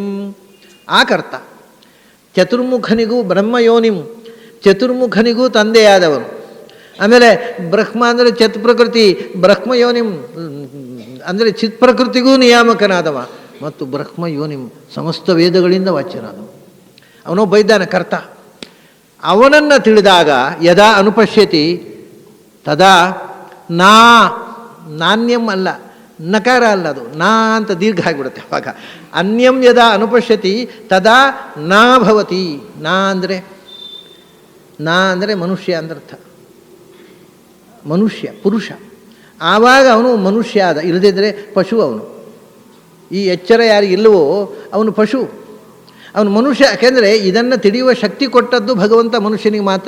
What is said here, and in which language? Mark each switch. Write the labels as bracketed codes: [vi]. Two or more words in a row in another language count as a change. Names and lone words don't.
[kn] ಆ ಕರ್ತ ಚತುರ್ಮುಖನಿಗೂ ಬ್ರಹ್ಮಯೋನಿಂ, ಚತುರ್ಮುಖನಿಗೂ ತಂದೆಯಾದವನು. ಆಮೇಲೆ ಬ್ರಹ್ಮ ಅಂದರೆ ಚತ್ ಪ್ರಕೃತಿ, ಬ್ರಹ್ಮಯೋನಿಂ ಅಂದರೆ ಚಿತ್ ಪ್ರಕೃತಿಗೂ ನಿಯಾಮಕನಾದವ, ಮತ್ತು ಬ್ರಹ್ಮಯೋನಿಂ ಸಮಸ್ತ ವೇದಗಳಿಂದ ವಾಚ್ಯನಾದವ. ಅವನೊಬ್ಬ ಇದ್ದಾನೆ ಕರ್ತ. ಅವನನ್ನು ತಿಳಿದಾಗ [sa] ಯದಾ ಅನುಪಶ್ಯತಿ ತದಾ ನಾನ್ಯಂ [kn] ಅಲ್ಲ, ನಕಾರ ಅಲ್ಲ, ಅದು ನಾ ಅಂತ ದೀರ್ಘ ಆಗಿಬಿಡುತ್ತೆ ಅವಾಗ. [sa] ಅನ್ಯಂ ಯದಾ ಅನುಪಶ್ಯತಿ ತದಾ ನಾ ಭವತಿ. [kn] ನಾ ಅಂದರೆ ಮನುಷ್ಯ ಅಂದರ್ಥ. ಮನುಷ್ಯ ಪುರುಷ. ಆವಾಗ ಅವನು ಮನುಷ್ಯ ಆದ. ಇಲ್ಲದಿದ್ದರೆ ಪಶು ಅವನು. ಈ ಎಚ್ಚರ ಯಾರಿಗಿಲ್ಲವೋ ಅವನು ಪಶು, ಅವನು ಮನುಷ್ಯ. ಯಾಕೆಂದರೆ ಇದನ್ನು ತಿಳಿಯುವ ಶಕ್ತಿ ಕೊಟ್ಟದ್ದು ಭಗವಂತ ಮನುಷ್ಯನಿಗೆ ಮಾತ್ರ.